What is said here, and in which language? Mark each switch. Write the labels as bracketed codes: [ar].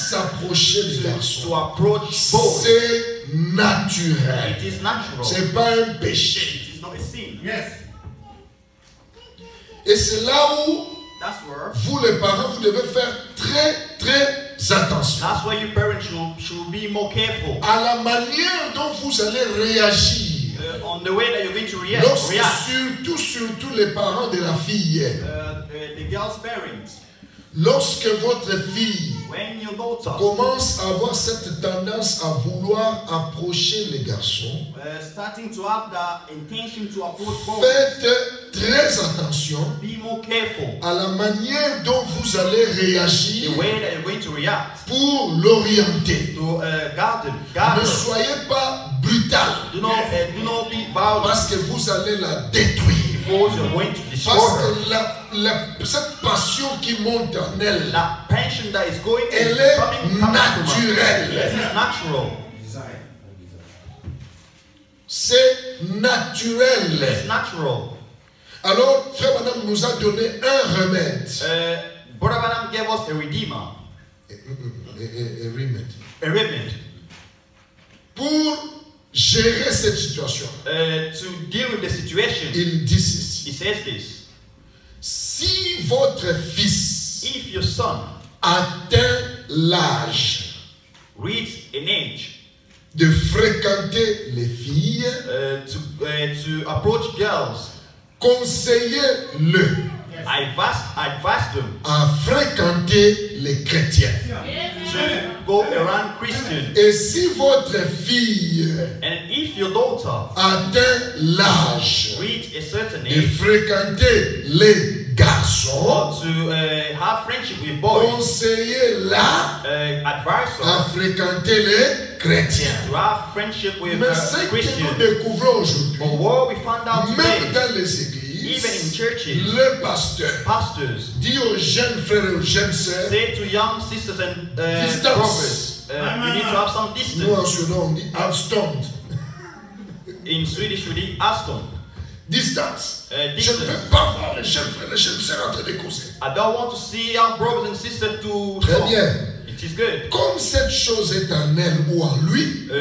[fr] s'approcher des [en] to [fr] garçons. [en] approach boys. [fr] C'est naturel. [en] It is natural. [fr] C'est pas un péché. [en] It is not a sin. [fr] Et c'est là où [en] That's where. [fr] vous les parents, vous devez faire très attention [en] That's why you parents should be more careful [fr] à la manière dont vous allez réagir. [en] on the way that you're going to react. [fr] Surtout les parents de la fille. [en] The girl's parents, [fr] Lorsque votre fille [en] when your daughter [fr] commence à avoir cette tendance à vouloir approcher les garçons, [en] starting to have the intention to approach boys, [fr] faites très attention [en] be more careful [fr] à la manière dont vous allez réagir [en] the way that you're going to react [fr] pour l'orienter. [en] to guard [fr] Ne [en] her. [fr] soyez pas brutal [en] Do not be violent [fr] parce que vous allez la détruire. [en] because you're going to destroy [fr] Parce [en] her. [fr] que cette passion qui monte en elle, [en] That passion that is going [fr] elle [en] is [fr] est [en] coming from her. [fr] naturelle. [en] This is natural. [fr] C'est naturel. [en] It's natural. [fr] Alors, Frère Madame nous a donné un remède. [en] Brother Branham gave us a redeemer, [fr] Un remède. [en] a remedy [fr] Pour gérer cette situation, [en] to deal with the situation. [fr] il dit ceci. [en] He says this: [fr] Si votre fils [en] if your son [fr] atteint l'âge [en] reaches an age [fr] de fréquenter les filles, [en] to approach girls, [fr] conseillez-le [en] I advised them [fr] à fréquenter les chrétiens. [en] to go around Christian. [fr] Et si votre fille [en] And if your daughter [fr] atteint l'âge [en] reach a certain [fr] de [en] age, [fr] fréquenter les garçons, [en] or to have friendship with boys, [fr] conseillez-la [en] advise [fr] à [en] her [fr] fréquenter les chrétiens. [en] to have friendship with [fr] Mais ce que nous [en] Christians. [fr] découvrons aujourd'hui, [en] But what we found out [fr] même [en] today, [fr] dans les églises, [en] even in churches, [fr] le pasteur [en] pastors [fr] dit aux jeunes frères et aux jeunes sœurs, [en] say to young sisters and [fr] Distance. [en] brothers, you need to have some [fr] nous en [en] distance. [fr] Sudan on dit avstånd. [en] In Swedish, we need avstånd. [fr] Distance. Je ne [en] Distance. [fr] veux pas voir les jeunes frères et les jeunes sœurs en train de causer. [en] I don't want to see young brothers and sisters to [fr] Très [en] talk. [fr] bien. [en] It is good. [fr] Comme cette chose est en elle ou en lui,